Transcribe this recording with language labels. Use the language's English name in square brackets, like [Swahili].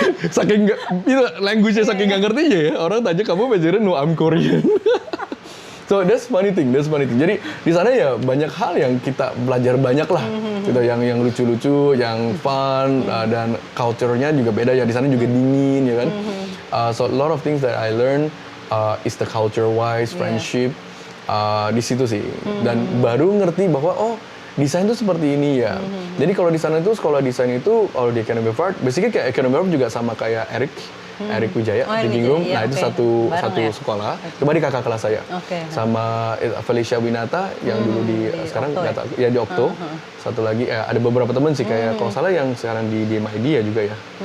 [Indonesian] Saking itu language-nya saking nggak ngerti ya, orang tanya kamu vegetarian, [English] no I'm Korean. So that's funny thing. [Indonesian] Jadi di sana ya banyak hal yang kita belajar banyak lah, gitu, yang lucu-lucu, yang fun, dan culture-nya juga beda ya. Di sana juga dingin ya kan. [English] So a lot of things that I learn is the culture-wise, friendship, [Indonesian] di situ sih. Dan baru ngerti bahwa oh desain itu seperti ini ya. Jadi kalau di sana itu sekolah desain itu kalau di Academy of Art, basically kayak Academy of Art juga sama kayak Eric Wijaya di Bingung. Nah itu satu sekolah. Cuma di kakak kelas saya. Sama Felicia Winata yang dulu di sekarang nggak tahu ya di Okto. Satu lagi ada beberapa teman sih kayak kalau salah yang sekarang di MID ya juga ya.